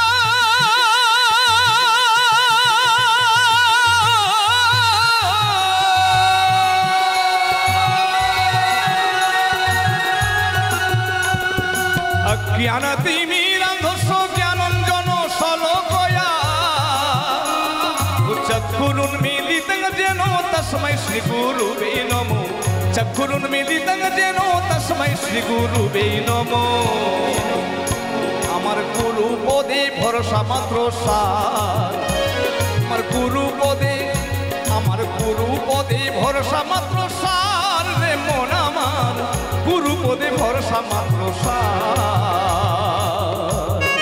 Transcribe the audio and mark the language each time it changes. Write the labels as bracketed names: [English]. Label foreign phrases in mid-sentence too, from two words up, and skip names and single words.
[Sanskrit] অজ্ঞান তিমিরান্ধস্য জ্ঞানঞ্জন সলকয়া चक्षुरुन्मीलितं जेन तस्मै श्री गुरुवे नमो चक्षुरुन्मीलितं जेन तस्मै श्री गुरुवे नमो [Bangla] আমার গুরু পদে ভরসা মাত্র সার আমার গুরু পদে ভরসা মাত্র সার রে মন আমার গুরু পদে ভরসা মাত্র সার